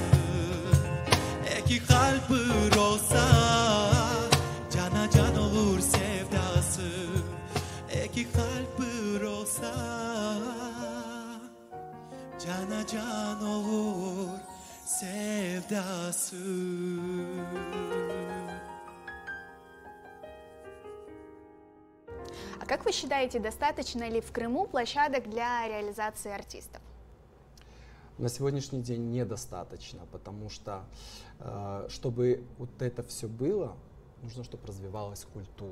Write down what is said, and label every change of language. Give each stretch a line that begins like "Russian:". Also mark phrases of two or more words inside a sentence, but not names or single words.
Crimean Tatar: İki kalp bir olsa cana can olur sevdası. İki kalp bir olsa cana can olur sevdası.
Russian: А как вы считаете, достаточно ли в Крыму площадок для реализации артистов? На сегодняшний день недостаточно, потому что, чтобы вот это все было, нужно, чтобы развивалась культура.